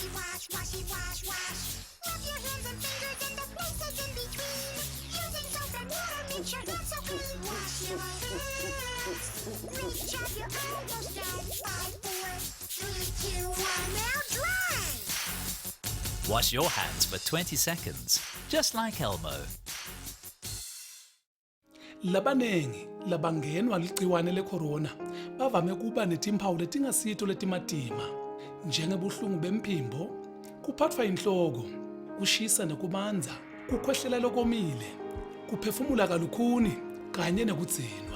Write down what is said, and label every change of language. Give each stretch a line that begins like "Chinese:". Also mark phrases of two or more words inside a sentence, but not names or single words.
English: Rub your hands and fingers and the places in between. Using soap and water makes your hands so clean. Wash your hands. Reach up, you're almost done. 5, 4, 3, 2, 1, now dry. Wash your hands for 20 seconds, just like Elmo.
Swati: Labanengi labangenwa ligciwane lecorona bavame kuba netimpawu letingasito letimatima njengebuhlungu bemphimbo, kuphathwa inhloko, kushisa nekubandza, kukhwehlela lokomile, kuphefumula kalukhuni kanye nekudzinwa.